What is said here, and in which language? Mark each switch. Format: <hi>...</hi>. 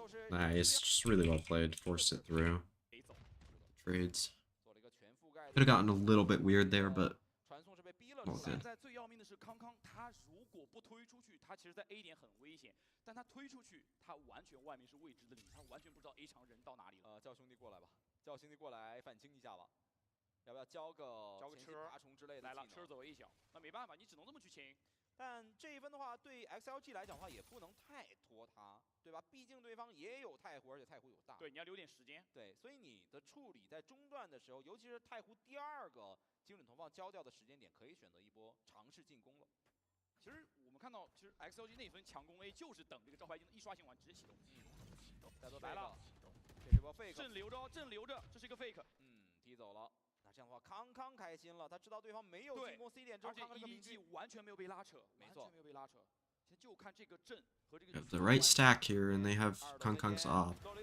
<en>Nice, just really well played. Forced it through. Trades. Could have gotten a little bit weird there, but all good.</en> <zh>现在最要命的是康康，他如果不推出去，他其实在 A 点很危险。但他推出去，他完全外面是未知的领，他完全不知道 A 场人到哪里了。叫兄弟过来吧，叫兄弟过来反清一下吧。要不要交个车爬虫之类的？来了，车走 A 小，那没办法，你只能这么去清。但这一分的话，对 XLG 来讲的话，也不能太拖他，对吧？毕竟对方也有太湖，而且太湖有大。对，你要留点时间。对，所以你的处理在中段的时候，尤其是太湖第2个精准投放交掉的时间点，可以选择一波尝试进攻了。其实我们看到，其实 XLG 那分强攻 A 就是等这个招牌技能一刷新完直接启动。再做来了，这是波 fake，阵留着，阵留着，这是一个 fake。踢走了。那这样的话，康康开心了，他知道对方没有进攻 C 点之后，康康这个明局完全没有被拉扯，没错，没有被拉扯。现在就看这个阵和这个。</zh> <en>Have the right stack here, and they have Kangkang's off.</en>